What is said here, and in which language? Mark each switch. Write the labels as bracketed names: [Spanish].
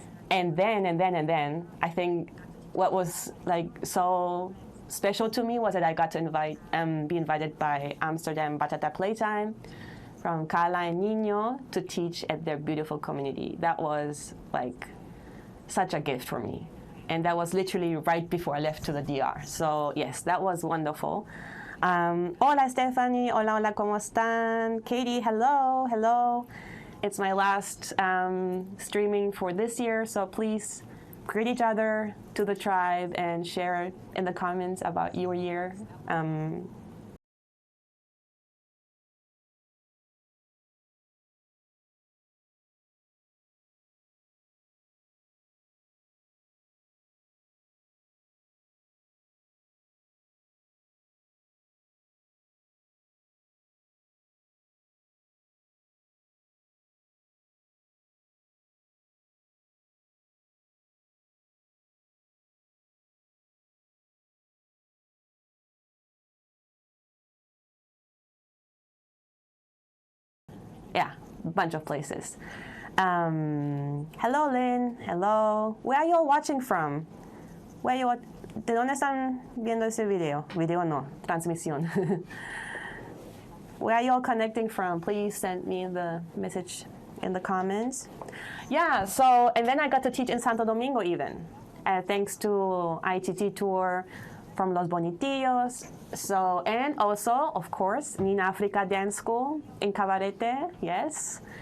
[English] And then, I think what was like so special to me was that I got to be invited by Amsterdam Bachata Playtime from Carla and Nino to teach at their beautiful community. That was like such a gift for me. And that was literally right before I left to the DR. So yes, that was wonderful. [Spanish] Hola Stephanie, hola, ¿cómo están? [English] Katie, hello. It's my last streaming for this year, so please greet each other to the tribe and share in the comments about your year. Yeah, a bunch of places. Hello, Lynn. Hello. Where are you all watching from? [Spanish] ¿De dónde están viendo ese video? Video no, transmisión. [English] Where are you all connecting from? Please send me the message in the comments. Yeah, so, and then I got to teach in Santo Domingo even. Thanks to ITT tour from Los Bonitillos. So, and also, of course, Nina Africa Dance School in Cabarete, yes.